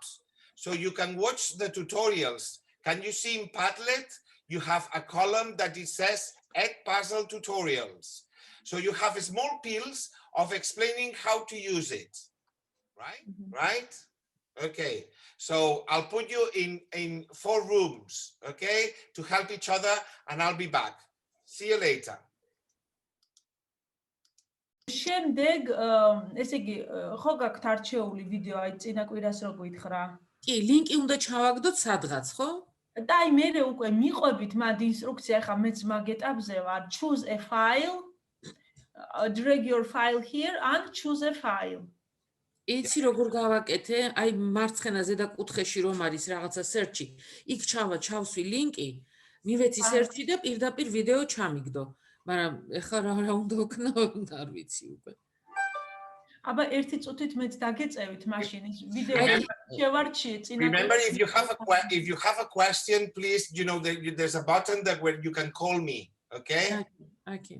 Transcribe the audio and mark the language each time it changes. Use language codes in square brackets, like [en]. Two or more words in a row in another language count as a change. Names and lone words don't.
[en] So you can watch the tutorials. Can you see in Padlet, you have a column that it says Egg Puzzle Tutorials. So you have small pills of explaining how to use it, right? Right? Okay, so I'll put you in 4 rooms, okay, to help each other, and I'll be back. See you later. [ka] შემდეგ ესე იგი ხო გაქვთ არჩეული ვიდეო აი წინა კვირას რო გითხრა კი ლინკი უნდა ჩავაგდოთ სადღაც ხო და აი მე უკვე მიყვებით მად ინსტრუქცია ხა მეც მაგ ეტაპზე ვარ [en] choose a file drag your file here and choose a file [ka] იცი როგორ გავაკეთე აი მარცხენა ზედა კუთხეში რომ არის რაღაცა search-ი იქ ჩავსვი ლინკი მივეცი search-ი და პირდაპირ ვიდეო ჩამიგდო მაგრამ ეხლა რა უნდა ვქნა არ ვიცი უკვე აბა ერთი წუთით მეც დაგეწევით მაშინ ის ვიდეო შევარჩიე წინა [en] Remember, if you have a question, please, you know, there's a button that where you can call me, okay? Okay.